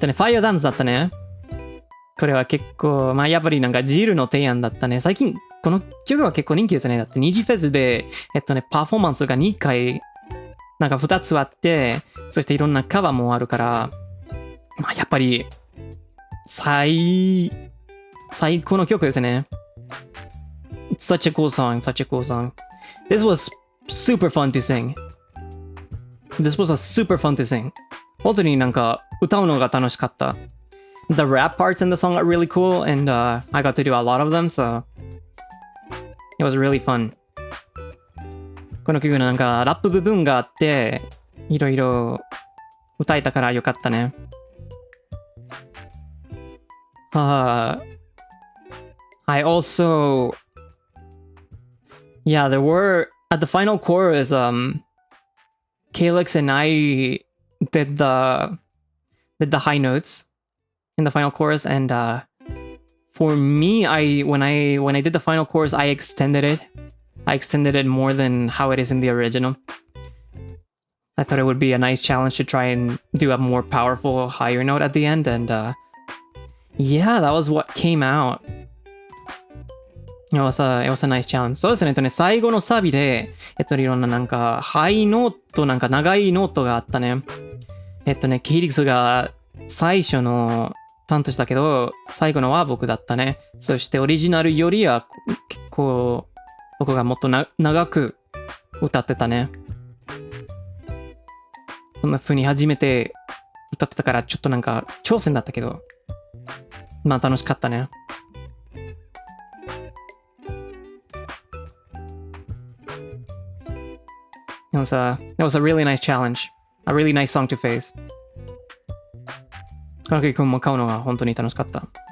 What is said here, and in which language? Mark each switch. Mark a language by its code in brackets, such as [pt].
[ja] ファイアダンスだったね。これは結構、まあやっぱりなんかジルの提案だったね。最近、この曲は結構人気ですね。だってニジフェスで、パフォーマンスが2回、なんか2つあって、そしていろんなカバーもあるから、まあやっぱり、最高の曲ですね。 [en] It's such a cool song, such a cool song. This was super fun to sing. This was a super fun to sing. [ja] 本当になんか歌うのが楽しかった。 [en] The rap parts in the song are really cool, and I got to do a lot of them, so it was really fun. [ja] この曲のなんかラップ部分があって、いろいろ歌えたからよかったね。 [en] I also, yeah, there were at the final chorus, Calyx and I did the high notes in the final chorus, and for me, when I did the final chorus, I extended it. I extended it more than how it is in the original. I thought it would be a nice challenge to try and do a more powerful, higher note at the end, and yeah, that was what came out. It was a nice challenge. [ja] そうですね、最後のサビで、いろんななんか、ハイノート、なんか長いノートがあったね。キリクスが最初の担当したけど、最後のは僕だったね。そしてオリジナルよりは、結構、僕がもっと長く歌ってたね。こんな風に初めて歌ってたから、ちょっとなんか挑戦だったけど、まあ楽しかったね。 [en] It was a really nice challenge. A really nice song to face. [ja] この曲君も買うのが本当に楽しかった。